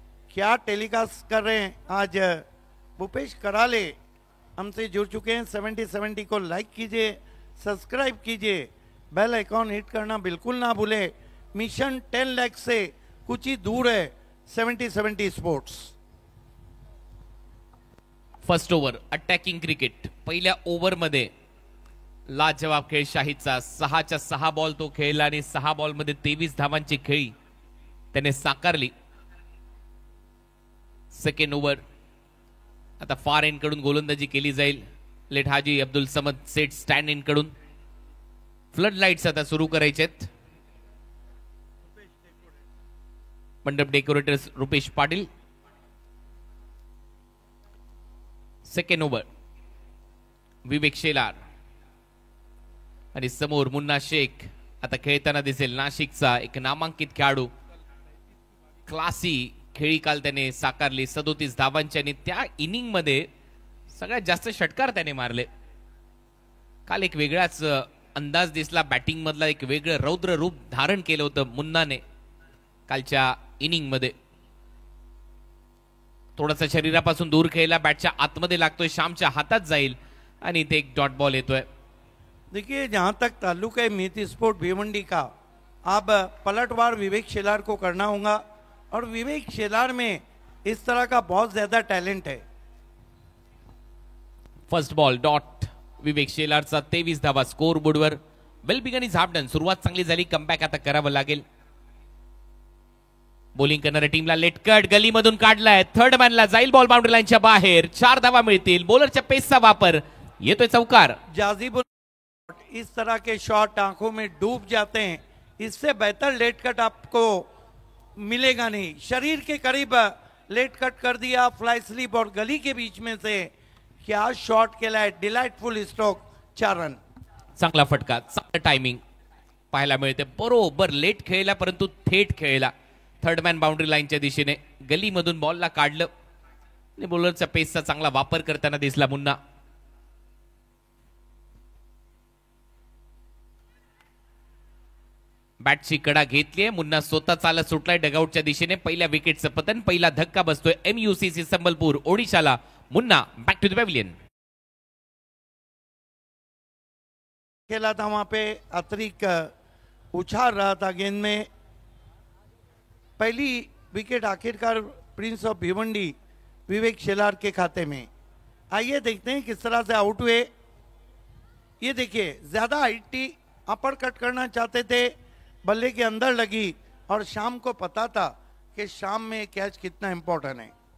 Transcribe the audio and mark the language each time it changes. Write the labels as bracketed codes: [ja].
[hi] क्या टेलीकास्ट कर रहे हैं आज भूपेश कराले हमसे जुड़ चुके हैं। 70 को लाइक कीजिए, सब्सक्राइब कीजिए, बेल आइकॉन हिट करना बिल्कुल ना भूले। मिशन 10 लाख से कुछ ही दूर है 70 sports. [en] first over attacking cricket, [mr] पहिल्या ओव्हरमध्ये लाजवाब खेळ शाहीदचा, 6च्या 6 बॉल तो खेळला आणि 6 बॉलमध्ये 23 धावांची खेळी त्याने साकारली. सेकंड ओव्हर आता फार एंड कडून गोलंदाजी केली जाईल. लेट हाजी अब्दुल समद सेट स्टँड एंड कडून. फ्लड लाईट्स आता सुरू करायचेत. मंडप decorators Rupesh Patil. Second over विवेक शेलार आणि समोर मुन्ना शेख आता खेळताना दिसेल. नाशिकचा एक नामांकित खेळाडू, क्लासी खेळी काल त्याने साकारली 37 धावांची आणि त्या इनिंग मध्ये सगळ्यात जास्त षटकार त्याने मारले. काल एक वेगळाच अंदाज दिसला बॅटिंग मधला, एक वेगळं रौद्र रूप धारण केलं होतं मुन्नाने कालच्या इनिंग मध्ये. थोडासा शरीरापासून दूर खेळला, बॅटच्या आतमध्ये लागतोय, श्यामच्या हातात जाईल आणि इथे एक डॉट बॉल येतोय. [hi] देखिए जहां तक ताल्लुक है मीत स्पोर्ट भिवंडी का, अब पलटवार विवेक शेलार को करना होगा, और विवेक शेलार में इस तरह का बहुत ज्यादा टैलेंट है. [en] First ball dot. [mr] विवेक शेलारचा 23 धावा स्कोर बोर्डवर. [en] Well begun is half done. [mr] सुरुवात चांगली झाली, कमबॅक आता करावं लागेल. बॉलिंग करणाऱ्या टीमला लेट कट गलीमधून काढलाय. थर्ड मॅनला जाईल बॉल बाउंड्री लाईनच्या बाहेर. 4 धावा मिळतील. बॉलरच्या पेसचा वापर, येतोय चौकार. [hi] जाजीबुल इस तरह के शॉट आंखों में डूब जाते हैं, इससे बेहतर लेट कट आपको मिलेगा नहीं. शरीर के करीब लेट कट कर दिया, फ्लाई स्लिप और गली के बीच में से क्या शॉट केला है. [en] Delightful stroke, 4 run. [mr] चांगला फटका, चांगलं टायमिंग पाहायला मिळते. बरोबर लेट खेळला परंतु थेट खेळला. थर्ड मॅन बाउंड्री लाईनच्या दिशेने गलीमधून बॉलला काढलं आणि बॉलरच्या पेसचा चांगला वापर करताना दिसला मुन्ना. बॅटची कडा घेतलीये. मुन्ना स्वतः चालत सुटलाय डगआउटच्या दिशेने. पहिल्या विकेटचं पतन, पहिला धक्का बसतोय MUCC Sambalpur ओडिशाला. [en] Munna back to the pavilion. [hi] खेला था वहां पे, अतिरिक्त उछाल रहा था गेंद में. पहली विकेट आखिरकार प्रिंस ऑफ भिवंडी विवेक शेलार के खाते में. आइए देखते हैं किस तरह से आउट हुए. ये देखिए ज्यादा हाइटी अपर कट करना चाहते थे, बल्ले के अंदर लगी, और शाम को पता था कि शाम में कैच कितना इंपॉर्टेंट है.